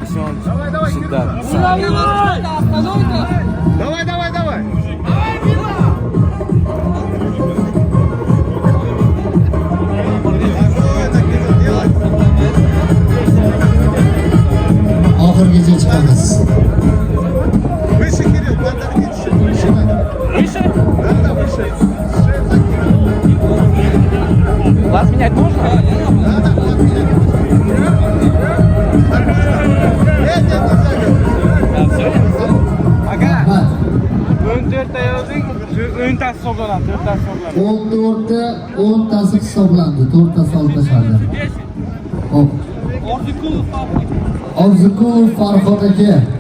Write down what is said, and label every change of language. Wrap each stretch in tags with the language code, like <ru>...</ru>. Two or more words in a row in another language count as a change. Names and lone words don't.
<ru>Давай, давай, давай.</ru> <uz>Oxirgacha chiqamiz.</uz> <ru>Выше, Кирилл, надо выше. Выше? Да, выше. Вас менять можно? Надо, вот, Кирилл. Нет,</ru> <uz>Aka, Rahmat. 14 ta yozing, 10 ta hisoblanadi, 4 ta hisoblanadi. 14ta 10tasi hisoblandi. 4tasi olib tashlandi. Hop. Orziqulov Farhod aka.</uz>